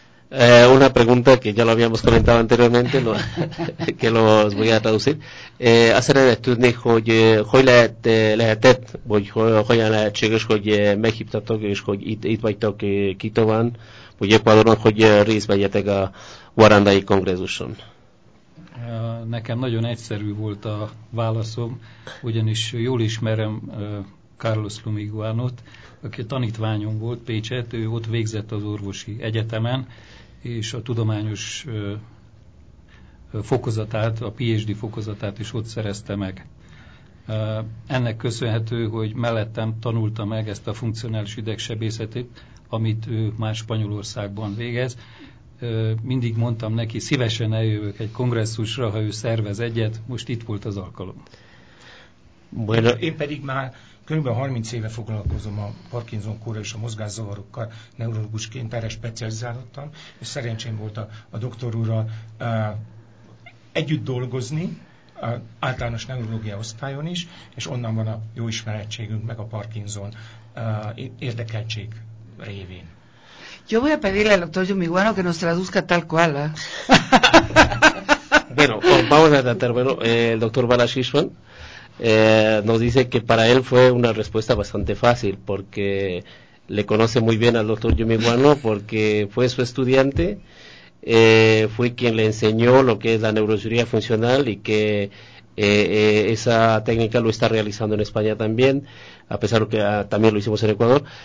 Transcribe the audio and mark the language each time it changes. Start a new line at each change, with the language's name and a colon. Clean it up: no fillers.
Spanish: Una pregunta que ya lo habíamos comentado anteriormente, que los voy a traducir. Hacer el estudio de hoy la etet, voy hoy a la chigres hoy México, toques hoy it by toque quito van, voy a Ecuador, hoy a Riz, vaya tega Guaranda y Congreso son.
Hungarian: Nekem nagyon egyszerű volt a válaszom, ugyanis jól ismerem Carlos Lumiguanot, aki tanítványom volt Pécsett, ő ott végzett az orvosi egyetemen, és a tudományos fokozatát, a PhD fokozatát is ott szerezte meg. Ennek köszönhető, hogy mellettem tanulta meg ezt a funkcionális idegsebészetet, amit ő már Spanyolországban végez. Mindig mondtam neki, szívesen eljövök egy kongresszusra, ha ő szervez egyet, most itt volt az alkalom.
Spanish: Bueno.
Hungarian: Én pedig már körülbelül 30 éve foglalkozom a Parkinson kóra és a mozgászavarokkal, neurológusként erre specializálottam, és szerencsém volt a doktor úrral együtt dolgozni általános neurológia osztályon is, és onnan van a jó ismerettségünk meg a Parkinson érdekeltség révén.
Spanish: Yo voy a pedirle al doctor Yumiguano que nos traduzca tal cual. Bueno, vamos a tratar. Bueno, el doctor Balashishwan nos dice que para él fue una respuesta bastante fácil porque le conoce muy bien al doctor Yumiguano porque fue su estudiante, fue quien le enseñó lo que es la neurocirugía funcional y que esa técnica lo está realizando en España también, a pesar de que también lo hicimos en Ecuador.